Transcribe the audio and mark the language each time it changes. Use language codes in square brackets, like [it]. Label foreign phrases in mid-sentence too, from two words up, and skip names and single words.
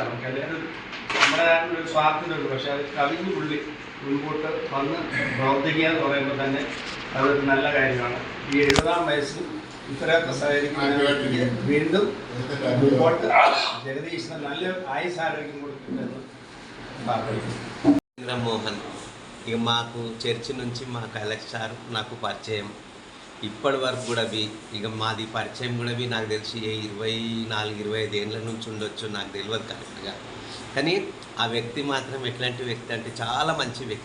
[ml] നമുക്ക് എല്ലാവരും നമ്മുടെ ഒരു സ്വാർത്ഥതയുണ്ട്. പക്ഷെ അത് കവിഞ്ഞ് പുള്ളി മുൻപോട്ട് വന്ന് പ്രവർത്തിക്കുക എന്ന് പറയുമ്പോൾ തന്നെ അതൊരു നല്ല കാര്യമാണ്. ഈ 70-ാം വയസ്സിൽ ഇത്രയൊക്കെ സഹകരിക്കുന്ന വീണ്ടും മുമ്പോട്ട് ജഗദീശന് നല്ല ആയുസാരോഗ്യം കൊടുക്കുമെന്ന് ప్రార్థిస్తున్నాను. [te] మోహన్ ఇక మాకు చర్చి నుంచి మాకు అలెక్స్ సార్ నాకు పరిచయం ఇప్పటి వరకు కూడా ఇక మాది పరిచయం కూడా నాకు తెలిసి 24-25 ఏళ్ళ నుంచి ఉండొచ్చు, నాకు తెలియదు కరెక్ట్గా. కానీ ఆ వ్యక్తి మాత్రం ఎట్లాంటి వ్యక్తి అంటే చాలా మంచి వ్యక్తి.